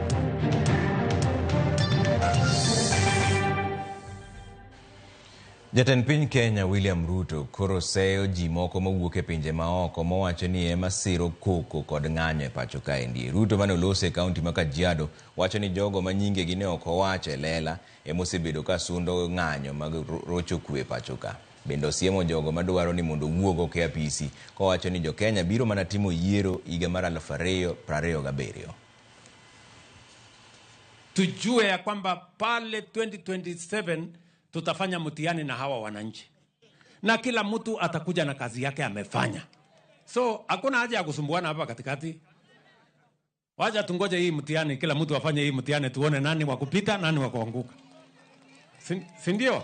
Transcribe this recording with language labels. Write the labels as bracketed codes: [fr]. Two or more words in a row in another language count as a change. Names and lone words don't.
[luo] Jatend piny Kenya William Ruto koro seyo ji moko mawuok e pinje maoko mowacho ni ema siro koko kod ng'anyo e pacho kaendi. Ruto mane olose e kaunti ma Kajiado wacho ni jogo ma nyinge gi ne ok owacho e lela emosebedo ka sundo ng'anyo mag rocho kwe e pacho ka. Bende osiemo jogo madwaro ni mondo wuogo ke apisi kowacho ni jo Kenya biro mana timo yiero higa mar 2027. [sw] Tujue ya kwamba pale 2027 tutafanya mtihani na hawa wananchi na kila mtu atakuja na kazi yake amefanya, so hakuna haja ya kusumbuana hapa katikati. Wacha tungoje hii mtihani, kila mtu afanye hii mtihani tuone nani wa kupita nani wa kuanguka, si ndio?